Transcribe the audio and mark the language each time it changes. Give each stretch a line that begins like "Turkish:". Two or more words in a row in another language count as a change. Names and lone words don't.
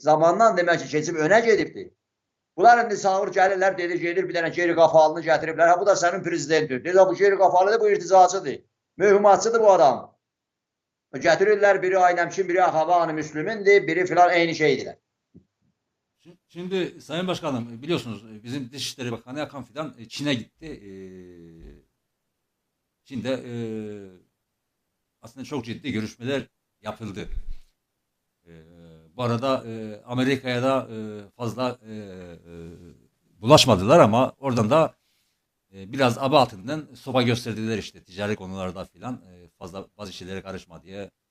Azerbaijani: Zamandan demək ki, keçib önə gedibdir. Bunlar indi sağır gəlirlər, gedir bir dənə geri qafalını gətiriblər. Ha, bu da sənin prezidentin. Deyir, bu geri qafalıdır, bu irtizacıdır. Mühümmatçıdır bu adam. Gətirirlər, biri Aynəmkin, biri Axavanı Müslümindir, biri filan eyni şeydirlər.
Turkish: Şimdi Sayın Başkanım biliyorsunuz bizim Dışişleri Bakanı Hakan Fidan Çin'e gitti. Çin'de aslında çok ciddi görüşmeler yapıldı. Bu arada Amerika'ya da fazla bulaşmadılar ama oradan da biraz aba altından sopa gösterdiler işte ticari konularda filan fazla bazı şeylere karışma diye.